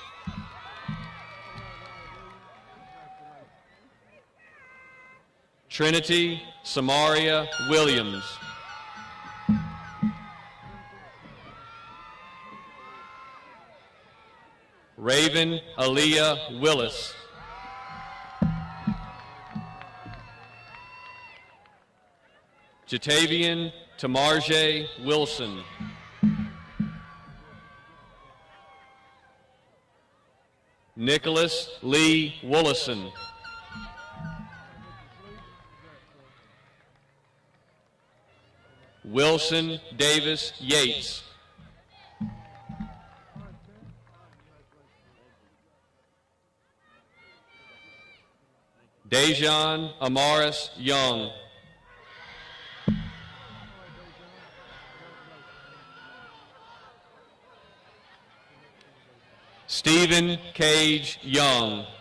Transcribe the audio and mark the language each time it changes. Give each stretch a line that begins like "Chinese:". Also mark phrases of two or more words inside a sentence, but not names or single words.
English: Trinity Samaria Williams. Raven Aaliyah Willis. Jatavian Tamarje Wilson. Nicholas Lee Woolison. Wilson Davis Yates. Dejan Amaris Young. Stephen Cage Young.